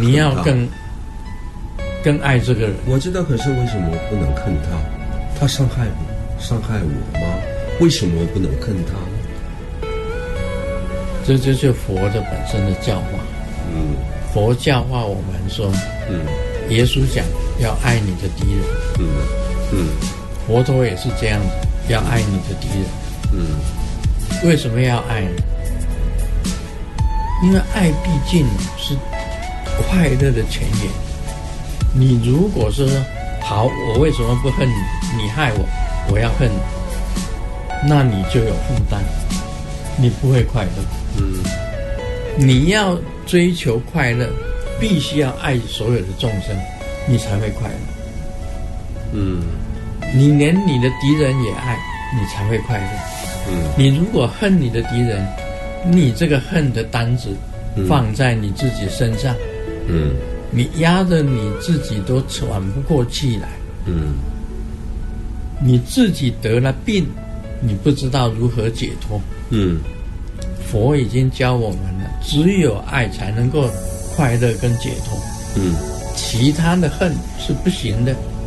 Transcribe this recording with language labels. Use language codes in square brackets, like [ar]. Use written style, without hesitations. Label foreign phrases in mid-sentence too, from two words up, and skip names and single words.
[zh] 你要更愛這個人。我知道，可是為什麼我不能恨他？他傷害我嗎？為什麼我不能恨他？這就是佛的本身的教化。佛教化我們說，耶穌講要愛你的敵人，佛陀也是這樣子，要愛你的敵人。為什麼要愛呢？因為愛畢竟是快樂的泉源。你如果說好，我為什麼不恨你？你害我，我要恨你，那你就有負擔，你不會快樂。你要追求快樂，必須要愛所有的眾生，你才會快樂。你連你的敵人也愛，你才會快樂。你如果恨你的敵人，你這個恨的擔子放在你自己身上，你压着你自己都喘不过气来，你自己得了病，你不知道如何解脱，佛已经教我们了，只有爱才能够快乐跟解脱，其他的恨是不行的，